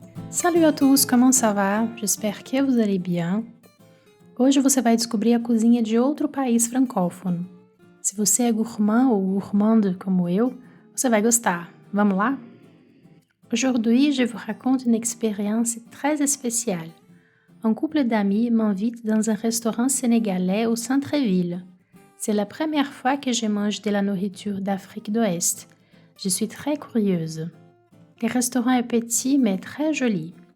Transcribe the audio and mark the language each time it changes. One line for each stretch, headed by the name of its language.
French: Salut à tous, comment ça va? J'espère que vous allez bien.
Portuguese: Hoje você vai descobrir a cozinha de outro país francófono. Se você é
French: gourmand ou gourmande
Portuguese: como eu, você vai gostar. Vamos lá?
French: Aujourd'hui, je vous raconte une expérience très spéciale. Un couple d'amis m'invite dans un restaurant sénégalais au centre-ville. C'est la première fois que je mange de la nourriture d'Afrique d'Ouest. Je suis très curieuse. Le restaurant est petit mais très joli.